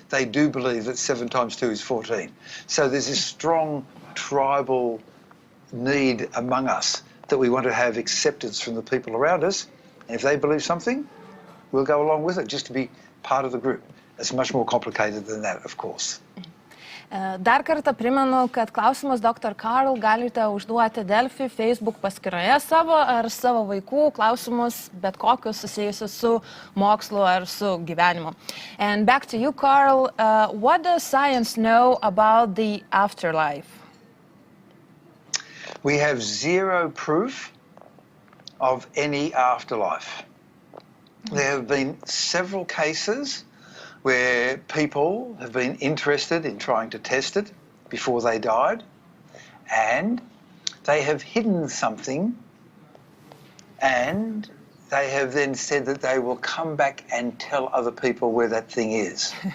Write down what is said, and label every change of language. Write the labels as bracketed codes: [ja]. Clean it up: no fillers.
[en] They do believe that 7 times 2 is 14. So there's this strong tribal need among us that we want to have acceptance from the people around us. And if they believe something, we'll go along with it just to be part of the group. It's much more complicated than that, of course. [lt] Dar kartą primenu, kad klausimus Dr.Karl galite užduoti Delfi Facebook paskyroje savo ar savo vaikų klausimus, bet kokius susijusius su mokslu ar su gyvenimu. [en] And back to you, Karl. What does science know about the afterlife? We have zero proof of any afterlife. There have been several cases where people have been interested in trying to test it before they died, and they have hidden something, and they have then said that they will come back and tell other people where that thing is.